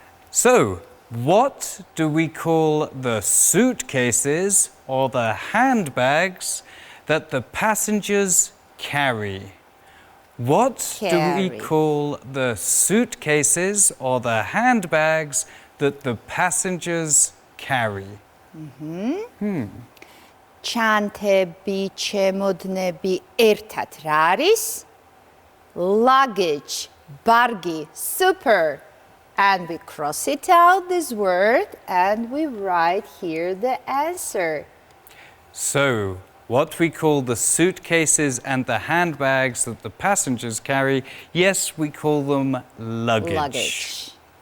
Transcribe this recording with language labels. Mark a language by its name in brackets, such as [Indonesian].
[English] So, what do we call the suitcases or the handbags that the passengers carry? What do we call the suitcases or the handbags that the passengers carry? [Georgian] ჩანთები, ჩემოდნები ერთად რა არის? [English] Luggage, bargi, super. And we cross it out, this word, and we write here the answer. So, what we call the suitcases and the handbags that the passengers carry, yes, we call them luggage.